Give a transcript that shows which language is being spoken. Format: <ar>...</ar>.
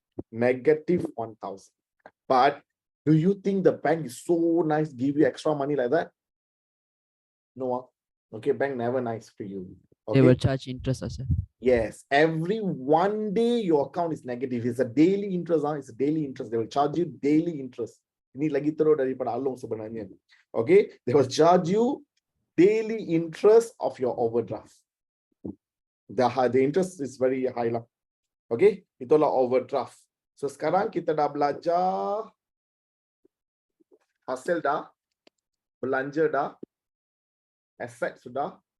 <en>Negative 1,000. But do you think the bank is so nice, give you extra money like that? No. Okay, bank never nice to you. They Okay. will charge interest, sir. Yes, every 1 day your account is negative. It's a daily interest. It's a daily interest. They will charge you daily interest.</en> <ms>Ini lagi teruk daripada Along sebenarnya.</ms> <en>Okay, they will charge you daily interest of your overdraft. The interest is very high lah.</en> <ms>Okay, itulah overdraft. So sekarang kita dah belajar hasil dah, belanja dah, asset sudah.</ms>